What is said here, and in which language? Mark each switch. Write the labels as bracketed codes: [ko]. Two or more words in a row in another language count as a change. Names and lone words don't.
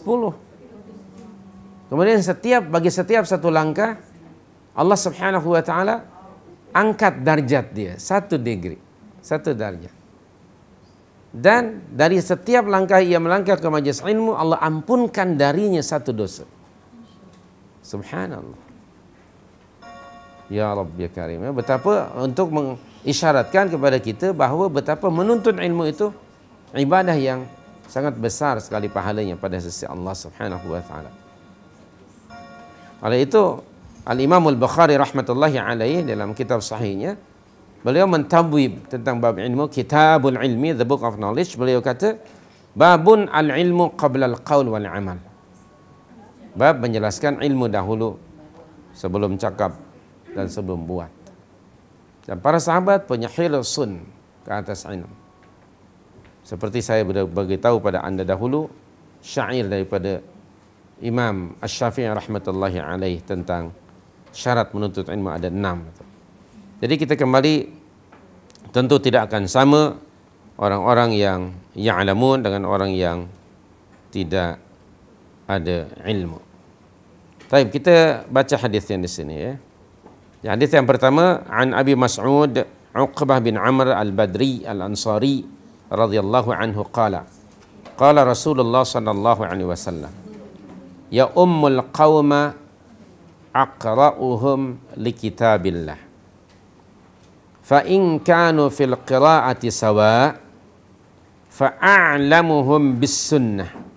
[ms] Kemudian bagi setiap satu langkah Allah [ar] سبحانه وتعالى [ms] angkat darjat dia 1 degree, 1 darjat. Dan dari setiap langkah ia melangkah ke majlis ilmu, Allah ampunkan darinya 1 dosa. Subhanallah. [ar] يا رب يا كريم. [ms] Betapa untuk mengisyaratkan kepada kita bahawa betapa menuntut ilmu itu ibadah yang sangat besar sekali pahalanya pada sisi Allah [ar] سبحانه وتعالى. [ms] Oleh itu Al-Imam Al-Bukhari [ar] رحمة الله عليه [ms] dalam kitab sahihnya, beliau mentabwib tentang bab ilmu, Kitabul Ilmi, The Book of Knowledge. Beliau kata, [ar] باب العلم قبل القول والعمل. [ms] Bab menjelaskan ilmu dahulu sebelum cakap dan sebelum buat. Dan para sahabat punya hirsun ke atas ilmu. Seperti saya beritahu pada anda dahulu, syair daripada Imam Asy-Syafi'i [ar] رحمة الله عليه [ms] tentang syarat menuntut ilmu ada 6. Jadi kita kembali tentu tidak akan sama orang-orang yang ya'lamun dengan orang yang tidak ada ilmu. Baik, kita baca hadis yang di sini ya. Hadis yang pertama, [ar] عن أبي مسعود عقبة بن عمرو البدري الأنصاري رضي الله عنه قال رسول الله صلى الله عليه وسلم يؤم القوم أقرؤهم لكتاب الله فإن كانوا في القراءة سواء فأعلمهم بالسنة